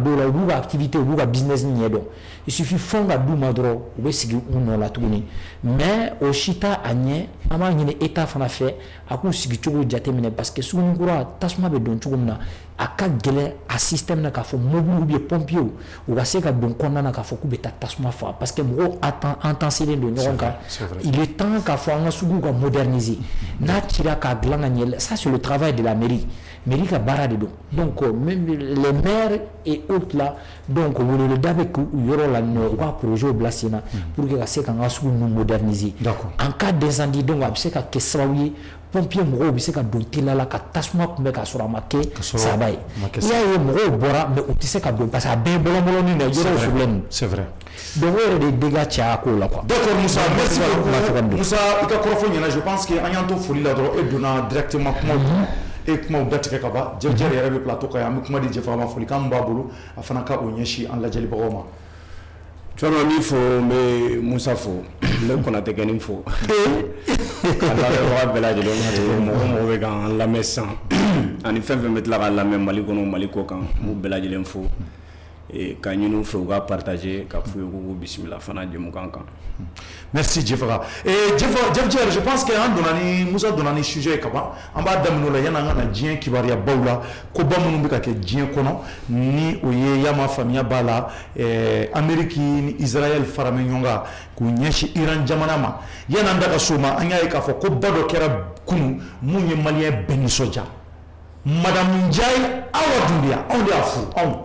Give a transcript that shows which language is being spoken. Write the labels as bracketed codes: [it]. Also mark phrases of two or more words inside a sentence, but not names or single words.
[bm] don o la u b'u ka activité u b'u ka business ɲɛ dɔn [fr] il suffit [bm] fɛn ka d'u ma dɔrɔn u bɛ sigi u nɔ la tuguni mais o si t'a a ɲɛ an b'a ɲini état fana fɛ a k'u sigi cogo jateminɛ [fr] parce que [bm] Sugunikura tasuma bɛ don cogo min na a ka gɛlɛn a système na k'a fɔ [fr] mobile ou bien pompier [bm] u ka se ka don kɔnɔna na k'a fɔ k'u bɛ taa tasuma faga [fr] parce que [bm] mɔgɔw entasselen don ɲɔgɔn kan [fr] il est temps [bm] k'a fɔ an ka suguw ka moderniser n'a cira k'a dilan ka ɲɛ [fr] ça c'est le travail de la mairie [bm] ka baara de don [fr] donc même les maires et autres là donc [bm] weleweleda bɛ k'u yɔrɔ la u ka projet bila sen na [fr] pour que [bm] ka se k'an ka sugu ninnu [fr] moderniser en cas d'incendie donc [bm] a bɛ se ka kɛ sababu ye pompier mɔgɔw bɛ se ka don teliya la ka tasuma kunbɛn k'a sɔrɔ a ma kɛ saba ye i y'a ye mɔgɔw bɔra mais u tɛ se ka don [fr] parce que [bm] a bɛɛ ye bɔlɔnbɔlɔnnin de ye yɔrɔw sugulen [fr] c'est vrai [bm] donc o yɛrɛ de dégâts caya ko la quoi [fr] d'accord Moussa merci beaucoup Moussa [bm] i ka kɔrɔfɔ ɲɛna [fr] je pense que [bm] an y'an to foli la dɔrɔn e donna directement kuma e kumaw datigɛ ka ban jɛjɛrɛ yɛrɛ bɛ plateau kan yan an bɛ kuma di Jɛfaga ma folikan min b'a bolo a fana ka o ɲɛsin an lajɛlibagaw ma [fr] tu vois [bm] min fɔ n bɛ Musa fɔ n bɛ Konate kɛnin fɔ ka lamɛnbaga bɛɛ lajɛlen fɔ mɔgɔ bɛ k'an lamɛn sisan ani fɛn fɛn bɛ tila ka lamɛn Mali kɔnɔ Mali kɔ kan n b'u bɛɛ lajɛlen fɔ ka ɲini u fɛ u ka partager ka f'u ye k'u bisimila fana jɛmukan kan. Merci Jɛfaga Jɛfjɛr [fr] je pense que [bm] an donna ni Musa donna ni sujet ye ka ban an b'a daminɛ o la yanni an ka na diɲɛ kibaruyabaw la koba minnu bɛ ka kɛ diɲɛ kɔnɔ ni o ye y'a ma faamuya b'a la Amérique ni Israël faralen ɲɔgɔn kan k'u ɲɛsin Iran jamana ma yanni an da ka so ma an y'a ye k'a fɔ ko ba dɔ kɛra kunun mun ye maliyɛn bɛɛ nisɔndiya Madame Ndiaye Awa Dunbiya anw de y'a furu anw